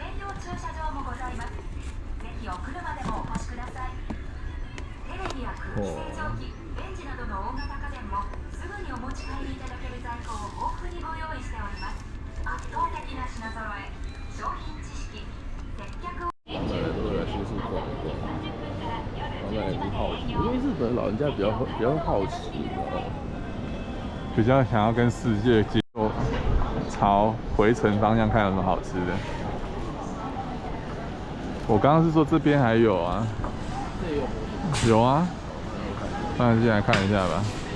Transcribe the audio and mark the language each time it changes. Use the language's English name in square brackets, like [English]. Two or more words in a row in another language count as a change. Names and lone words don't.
[Japanese] 専用駐車場もございます。ぜひお車でもお越しください。テレレンジなどの大型家電もすぐにお持ち帰りいただける在庫を豊富にご用意しております。圧倒的な品揃え、商品知識、接客を。 [Chinese] 都会来新宿逛一逛，然后也是好奇，因为日本老人家比较好奇，你知道吗？比较想要跟世界接触，朝回程方向看有什么好吃的。我刚刚是说这边还有啊，有啊，那进来看一下吧。